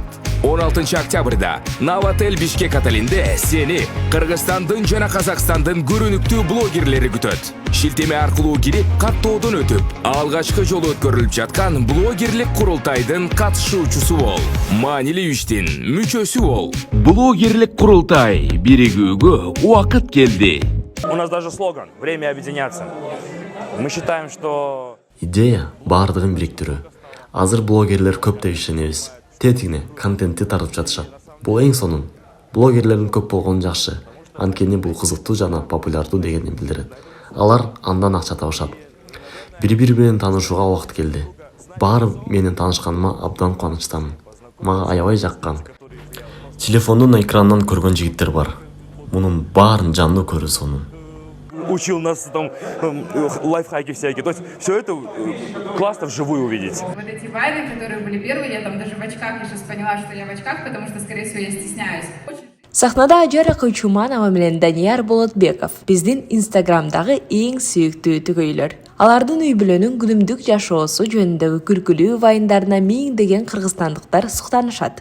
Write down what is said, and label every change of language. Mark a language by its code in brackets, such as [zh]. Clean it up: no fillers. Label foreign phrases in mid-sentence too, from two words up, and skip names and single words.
[ky] 16 октябрда Новотель Бишкек отелинде сени Кыргызстандын жана Казакстандын көрүнүктүү блогерлери күтөт. Шилтеме аркылуу кирип, каттоодон өтүп, алгачкы жолу өткөрүлүп жаткан блогерлик курултайдын катышуучусу бол. Маанилүү иштин мүчөсү бол. Блогерлик курултай биригүүгө убакыт келди. [ru] У нас даже слоган «Время объединяться». Мы считаем, что... [ky] Идея бардыгын бириктирүү. Азыр блогерлер көп деп ишенебиз. Тетигине контентти тартып жатышат. Бул эң сонун. Блогерлердин көп болгону жакшы. Анткени бул кызыктуу жана популярдуу дегенди билдирет. Алар андан акча табышат. Бири-бири менен таанышууга убакыт келди. Баары менен таанышканыма абдан кубанычтамын. Мага аябай жаккан. Телефондун экранынан көргөн жигиттер бар. Мунун баарын жандуу көрүү сонун. [ru] Учил нас там лайфхаки всякие. То есть все это классно вживую увидеть. Вот эти вайны, которые были первые, я там даже в очках, я сейчас поняла, что я в очках, потому что, скорее всего, я стесняюсь. [ky] Сахнада Ажара Кычуманова менен Данияр Болотбеков биздин Инстаграмдагы эң сүйүктүү түгөйлөр. Алардын үй бүлөнүн күнүмдүк жашоосу жөнүндөгү күлкүлүү вайындарына миңдеген кыргызстандыктар суктанышат.